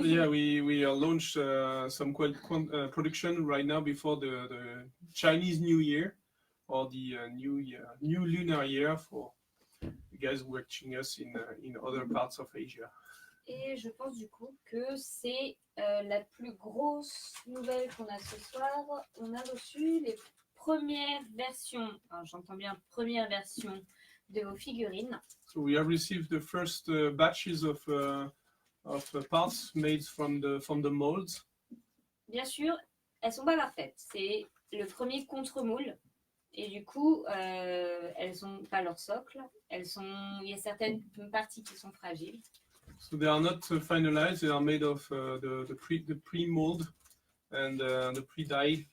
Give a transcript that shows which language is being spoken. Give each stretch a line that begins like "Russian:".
English: Yeah, we launched some production right now before the Chinese New Year, or the new lunar year for you guys watching us in other parts of Asia.
French: Et je pense du coup que c'est la plus grosse nouvelle qu'on a ce soir. On a reçu les premières versions, enfin, j'entends bien première version de vos figurines.
English: So we have received the first batches of parts made from the molds.
French: Bien sûr, elles sont pas parfaites. C'est le premier contre-moule. Et du coup, elles n'ont pas leur socle. Il y a certaines parties qui sont fragiles.
English: So they are not finalized. They are made of the pre-mold and the pre-dye.